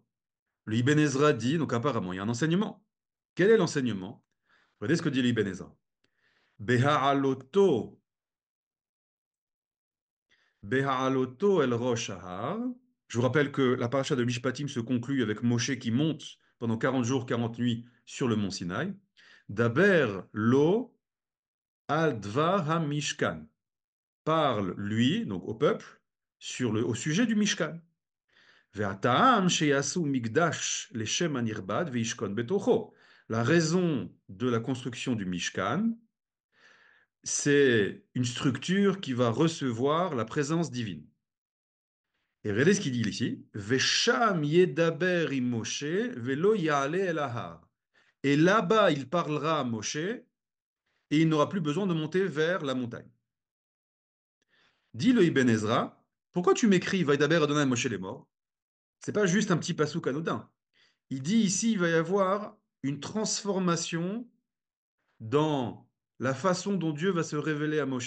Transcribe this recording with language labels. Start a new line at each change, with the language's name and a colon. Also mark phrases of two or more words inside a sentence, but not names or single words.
French: Le Ibn Ezra dit, donc apparemment, il y a un enseignement. Quel est l'enseignement? Regardez ce que dit l'Ibn Ezra.
Hebrew: בהעלותו, בהעלותו אל ראש ההר.
French: Je vous rappelle que la paracha de Mishpatim se conclut avec Moshe qui monte pendant 40 jours, 40 nuits sur le mont Sinaï.
Hebrew: דבר לו על דבר המשכן.
French: Parle, lui, donc au peuple, au sujet du Mishkan.
Hebrew: והטעם שיעשו מקדש לשם הנכבד וישכון בתוכו.
French: La raison de la construction du Mishkan, c'est une structure qui va recevoir la présence divine. Et regardez ce qu'il dit ici.
Hebrew: ושם ידבר עם משה ולא יעלה אל ההר.
French: Et là-bas, il parlera à Moshe et il n'aura plus besoin de monter vers la montagne. Dit le Ibn Ezra, pourquoi tu m'écris
Hebrew: וידבר אדני משה
French: les morts? C'est pas juste un petit passouk anodin. Il dit ici, il va y avoir une transformation dans la façon dont Dieu va se révéler à Moshe.